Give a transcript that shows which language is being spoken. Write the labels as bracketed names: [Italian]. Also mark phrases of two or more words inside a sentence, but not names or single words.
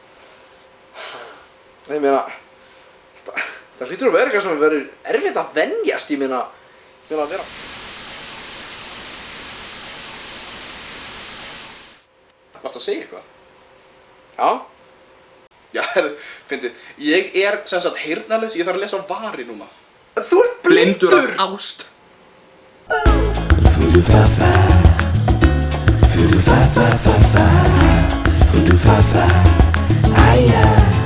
[Icelandic] Ég meina, það hlýtur að vera eitthvað sem verður erfitt að venjast, ég meina að vera. Varstu að segja eitthvað? Já. Já, fyndið. Ég er sem sagt heyrnarlaus, ég þarf að lesa vari núna. Þú ert blindur! Blindur af ást. Fudu-fa-fa, fudu-fa-fa-fa-fa, fudu-fa-fa, ai-ya.